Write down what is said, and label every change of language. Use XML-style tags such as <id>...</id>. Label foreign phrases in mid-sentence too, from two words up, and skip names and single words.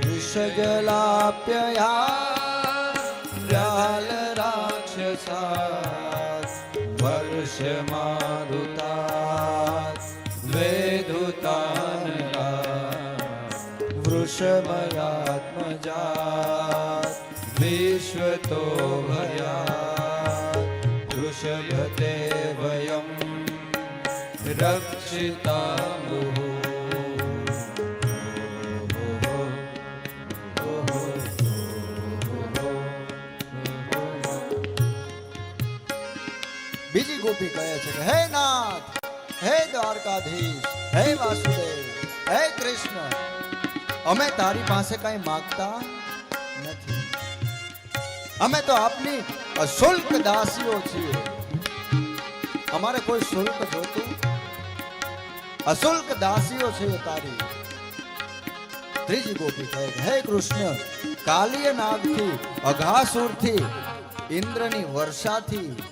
<sa>विषजलाप्ययात् व्यालराक्षसात् वर्षमारुतात् वैद्युतानलात् वृषमयात्मजात् विश्वतो भयात् वृषभते वयं रक्षितामुः</sa> <gu>બીજી ગોપી કહે છે કે હે નાથ હે દ્વારકાધીશ હે વાસુદેવ હે કૃષ્ણ અમે તારી પાસે કઈ માંગતા નથી અમે તો આપની અશુલ્ક દાસીઓ છીએ અમારે કોઈ શુલ્ક જોતું અશુલ્ક દાસીઓ છે તારી ત્રીજી ગોપી કહે હે કૃષ્ણ કાલિય નાગથી અઘાસુરથી ઇન્દ્રની વર્ષાથી</gu>